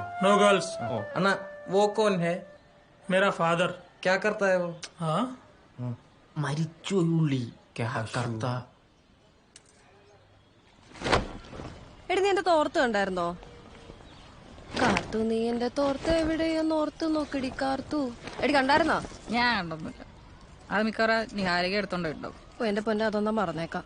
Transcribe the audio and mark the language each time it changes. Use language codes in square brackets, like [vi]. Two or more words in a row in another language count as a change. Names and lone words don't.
[en] no girls. [hi] अन्ना वो कौन है? मेरा फादर। क्या करता है वो? हाँ മരിച്ചുള്ളി क्या करता? [ml] എടി നീ എന്റെ തോർത്ത് കണ്ടായിരുന്നോ? കാർത്തു, നീ എന്റെ തോർത്ത് എവിടെയെന്ന് ഓർത്ത് നോക്കടി കാർത്തു. എടി കണ്ടായിരുന്നോ? ഞാൻ കണ്ടൊന്നുമില്ല. അത് മിക്കവാറും നിഹാരിക എടുത്തോണ്ട് ഉണ്ടാവും. ഓ എന്റെ പൊന്നെ, അതൊന്നും മറന്നേക്കാം.